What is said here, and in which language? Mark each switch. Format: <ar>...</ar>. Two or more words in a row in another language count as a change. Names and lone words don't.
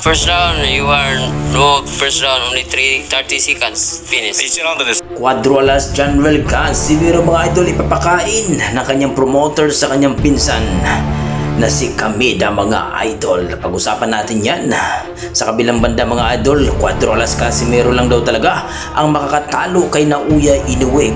<en>First round, you are no first round, only 30 seconds, finish.</en> <ja>1 ラウンドです。</ja> <tl>Cuadro Alas General Casimero mga idol ipapakain ng kanyang promoter sa kanyang pinsan na si Kameda mga idol. Pag-usapan natin yan. Sa kabilang banda mga idol, Cuadro Alas Casimero lang daw talaga ang makakatalo kay Naoya Inoue.</tl>